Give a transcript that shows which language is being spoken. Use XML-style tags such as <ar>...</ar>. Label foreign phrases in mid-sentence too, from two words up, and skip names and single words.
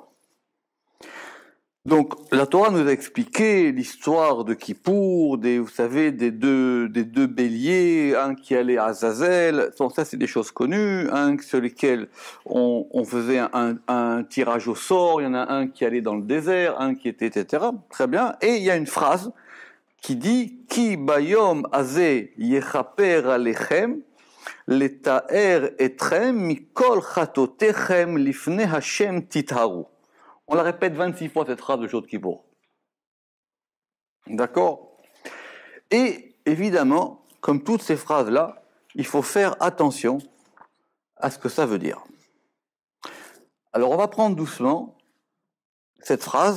<fr>Donc, la Torah nous a expliqué l'histoire de Kippour, vous savez, des deux béliers, un qui allait à Azazel. Bon, ça, c'est des choses connues. Un sur lesquels on faisait un tirage au sort. Il y en a un qui allait dans le désert, un qui était, etc. Très bien. Et il y a une phrase qui dit «</fr> <he>כי ביום הזה יכפר עליכם לטהר אתכם מכל חטאתיכם לפני השם תטהרו</he> <fr>» On la répète 26 fois cette phrase de jour de Kippour. D'accord? Et évidemment, comme toutes ces phrases-là, il faut faire attention à ce que ça veut dire. Alors on va prendre doucement cette phrase.</fr>